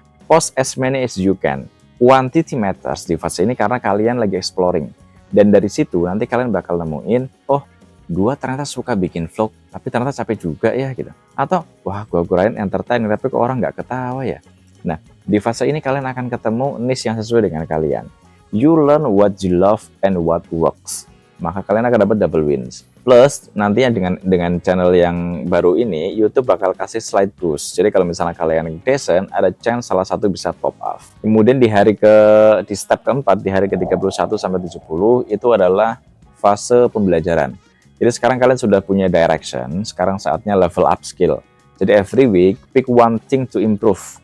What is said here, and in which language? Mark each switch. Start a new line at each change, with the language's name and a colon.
English: Post as many as you can. Quantity matters
Indonesian: di fase ini karena kalian lagi exploring. Dan dari situ nanti kalian bakal nemuin, oh, gua ternyata suka bikin vlog, tapi ternyata capek juga ya gitu. Atau, wah, gua kirain entertain, tapi kok orang nggak ketawa ya. Nah, di fase ini kalian akan ketemu niche yang sesuai dengan kalian.
English: You learn what you love and what works.
Indonesian: Maka kalian akan dapat
English: double wins.
Indonesian: Plus, nantinya dengan channel yang baru ini, YouTube bakal kasih slide boost. Jadi kalau misalnya kalian decent, ada chance salah satu bisa pop up. Kemudian di step keempat, di hari ke-31 sampai 70, itu adalah fase pembelajaran. Jadi sekarang kalian sudah punya direction, sekarang saatnya level up skill. Jadi
English: every week, pick one thing to improve.